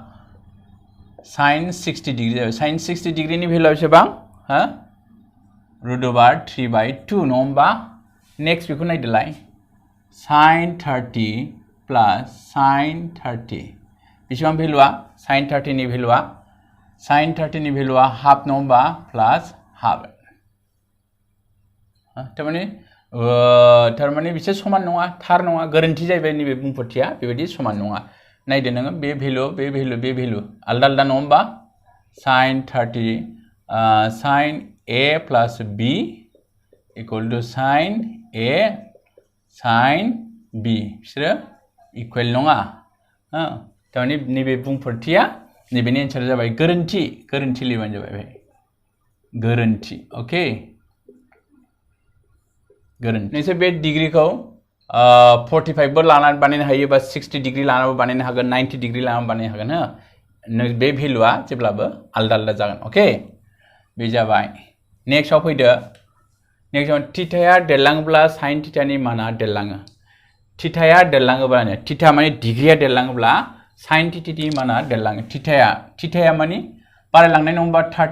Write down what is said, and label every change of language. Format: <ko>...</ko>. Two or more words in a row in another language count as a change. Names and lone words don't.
<brx>sin 60 डिग्री जाबाय sin 60 डिग्रीनि भेलुआ बेसेबां</brx> <en>root over 3 by 2</en> <brx>नङा होमबा next बेखौ नायदोलाय</brx> <en>sin 30 plus sin 30</en> <brx>बेसेबां भेलुआ sin 30 नि भेलुआ sin 30 नि भेलुआ हाफ नङा होमबा</brx> <en>plus half</en> <brx>थारमाने बिसोर समान नङा थार नङा गोरोन्थि जाहैबाय नैबे बुंफोरथिया बेबायदि समान नङा नायदो नोङो बे भेलु आलदा आलदा नङा होमबा sin 30</brx> <en>sin a plus b equal to sin a sin b</en> <brx>बिसोरो इकुवेल नङा थारमाने नैबे बुंफोरथिया नैबेनि एन्सारा जाबाय गोरोन्थि लिरबानो जाबाय बेहाय गोरोन्थि अके गोरोन्थि नोंसोर बे डिग्रीखौ 45 बो लानानै बानायनो हायो बा 60 डिग्री लानानैबो बानायनो हागोन 90 डिग्री लानानै बानायनो हागोन हो बे भेलुआ जेब्लाबो आलदा आलदा जागोन अके बे जाबाय नेक्स्टआव फैदो नेक्स्टआव थीटाया देरलाङोब्ला sin थीटानि माना देरलाङो थीटाया देरलाङोब्लानो थीटा माने डिग्रीया देरलाङोब्ला sin थीटानि माना देरलाङो थीटाया माने बारायलांनाय नङा होमबा 30</brx>